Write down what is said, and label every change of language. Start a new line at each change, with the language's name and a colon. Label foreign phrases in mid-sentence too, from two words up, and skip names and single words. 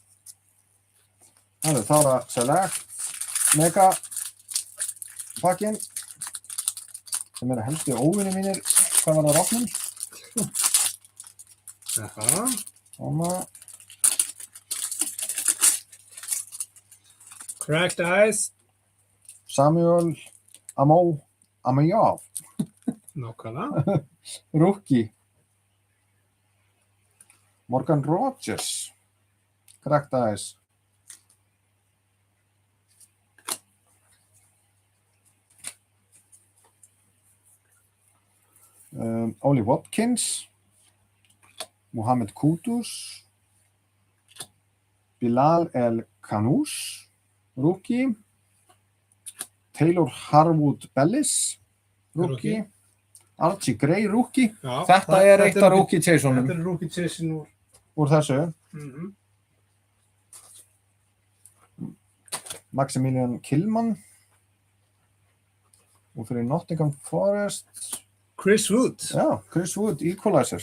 Icelandic: Það er Þára Select, Mega pakkin, sem eru helstu óvinni mínir, hvað var það rafnum? Jaha. Svona, Cracked Ice. Samuel Amajov, Nákvæmlega. Rookie, Morgan Rogers, Cracked Ice, Oli Watkins, Mohamed Kudus, Bilal El Kanous, Rookie, Taylor Harwood Bellis, Rookie, Archie Gray, Rookie. Já, Þetta er eitt af Rookie Chase-unum Þetta er Rookie Chase-in úr. úr þessu. Mhm. Maximilian Kilman. Og fyrir Nottingham Forest. Chris Wood. Já, Chris Wood, Equalizer.